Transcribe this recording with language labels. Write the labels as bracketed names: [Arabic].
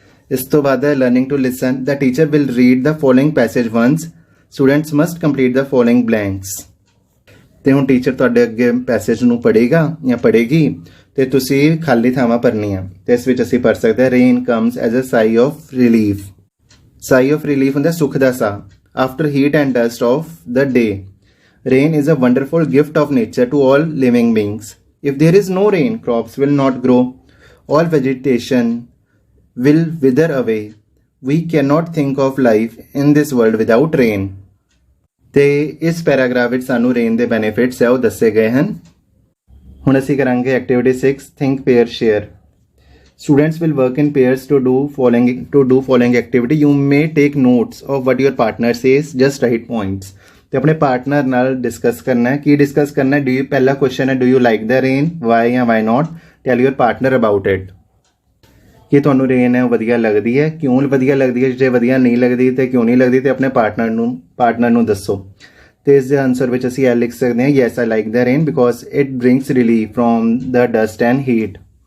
[Punjabi] ਇਸ ਤੋਂ ਬਾਅਦ ਹੈ [English] Learning to listen. The teacher will read the following passage once, students must complete the following blanks. [Punjabi] ਤੇ ਹੁਣ ਟੀਚਰ ਤੁਹਾਡੇ ਅੱਗੇ ਪੈਸੇਜ ਨੂੰ ਪੜ੍ਹੇਗਾ ਜਾਂ ਪੜ੍ਹੇਗੀ ਤੇ ਤੁਸੀਂ ਖਾਲੀ ਥਾਵਾਂ ਭਰਨੀਆਂ। ਤੇ ਇਸ ਵਿੱਚ ਅਸੀਂ ਪੜ੍ਹ ਸਕਦੇ ਹਾਂ [English] Rain comes as a sigh of relief. [Punjabi] Sai of relief ਹੁੰਦਾ ਸੁੱਖ ਦਾ ਸਾਹ। [English] After heat and dust of the day, rain is a wonderful gift of nature to all living beings. If there is no rain, crops will not grow. All vegetation will wither away. We cannot think of life in this world without rain. [Punjabi] ਤੇ ਇਸ paragraph ਵਿੱਚ ਸਾਨੂੰ rain ਦੇ benefits ਹੈ ਉਹ ਦੱਸੇ ਗਏ ਹਨ। ਹੁਣ ਅਸੀਂ ਕਰਾਂਗੇ activity 6 think pair share. [English] Students will work in pairs to do following activity. You may take notes of what your partner says. Just write points. [Punjabi] ਤੇ ਆਪਣੇ ਪਾਰਟਨਰ ਨਾਲ ਡਿਸਕਸ ਕਰਨਾ ਹੈ। ਕੀ ਡਿਸਕਸ ਕਰਨਾ ਹੈ? [English] Do you, ਪਹਿਲਾ question ਹੈ do you like the rain, why ਜਾਂ why not. Tell your partner about it. [Punjabi] ਕੀ ਤੁਹਾਨੂੰ ਰੇਨ ਹੈ ਉਹ ਵਧੀਆ ਲੱਗਦੀ ਹੈ, ਕਿਉਂ ਵਧੀਆ ਲੱਗਦੀ ਹੈ, ਜੇ ਵਧੀਆ ਨਹੀਂ ਲੱਗਦੀ ਤੇ ਕਿਉਂ ਨਹੀਂ ਲੱਗਦੀ, ਤੇ ਆਪਣੇ ਪਾਰਟਨਰ ਨੂੰ ਦੱਸੋ। ਤੇ ਇਸ ਦੇ ਆਨਸਰ ਵਿੱਚ ਅਸੀਂ ਇਹ ਲਿਖ ਸਕਦੇ ਹਾਂ, [English] Yes I like the rain because it brings relief from the dust and heat.